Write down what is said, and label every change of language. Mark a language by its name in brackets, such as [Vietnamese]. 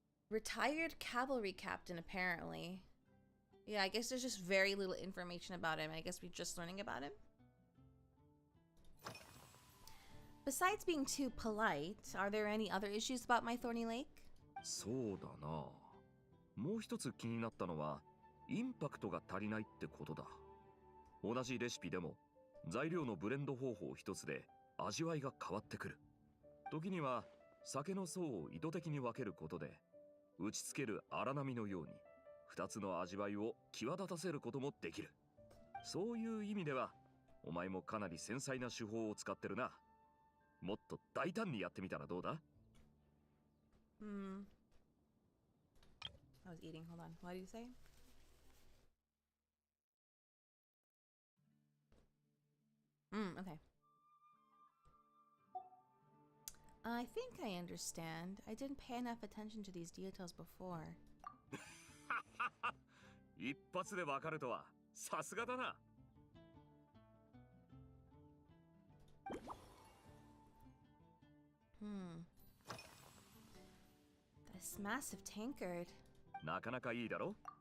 [English] Retired cavalry captain, apparently. Yeah, I guess there's just very little information about him. I guess we're just learning about him. Besides being too polite, are there any other issues about my thorny lake? [Japanese] そうだな。もう一つ気になったのは、インパクトが足りないってことだ。同じレシピでも、材料のブレンド方法一つで味わいが変わってくる。時には、酒の層を意図的に分けることで、打ちつける荒波のように、二つの味わいを際立たせることもできる。そういう意味では、お前もかなり繊細な手法を使ってるな。もっと大胆にやってみたらどうだ？ [English] I was eating. Hold on. What did you say? Okay. I think I understand. I didn't pay enough attention to these details before. [Japanese] 一発でわかるとはさすがだな。 [English] This massive tankard. [Japanese] なかなかいいだろ？